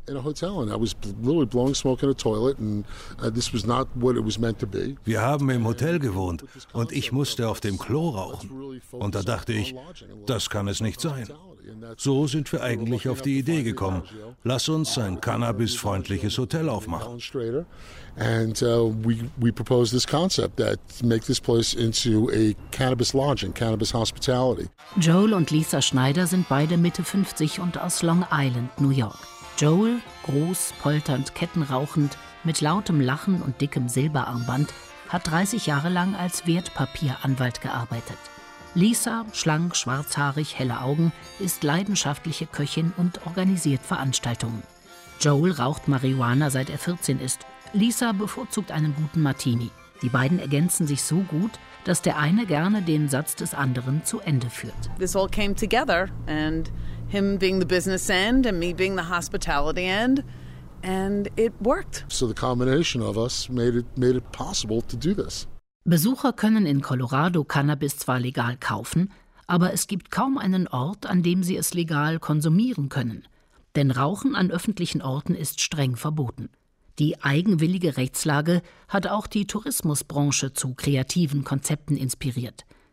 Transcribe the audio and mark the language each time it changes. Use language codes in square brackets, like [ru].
[de] Wir haben im Hotel gewohnt und ich musste auf dem Klo rauchen. Und da dachte ich, das kann es nicht sein. So sind wir eigentlich auf die Idee gekommen. Lass uns ein cannabisfreundliches Hotel aufmachen. [en] And we propose this concept that make this place into a cannabis lodge and cannabis hospitality. [de] Joel und Lisa Schneider sind beide Mitte 50 und aus Long Island, New York. Joel, groß, polternd, kettenrauchend, mit lautem Lachen und dickem Silberarmband, hat 30 Jahre lang als Wertpapieranwalt gearbeitet. Lisa, schlank, schwarzhaarig, helle Augen, ist leidenschaftliche Köchin und organisiert Veranstaltungen. Joel raucht Marihuana, seit er 14 ist. Lisa bevorzugt einen guten Martini. Die beiden ergänzen sich so gut, dass der eine gerne den Satz des anderen zu Ende führt. [en] This all came together and him being the business end and me being the hospitality end. And it worked. So the combination of us made it possible to do this. [de] Besucher können in Colorado Cannabis zwar legal kaufen, aber es gibt kaum einen Ort, an dem sie es legal konsumieren können. Denn Rauchen an öffentlichen Orten ist streng verboten. Die eigenwillige Rechtslage hat auch die Tourismusbranche zu kreativen Konzepten inspiriert.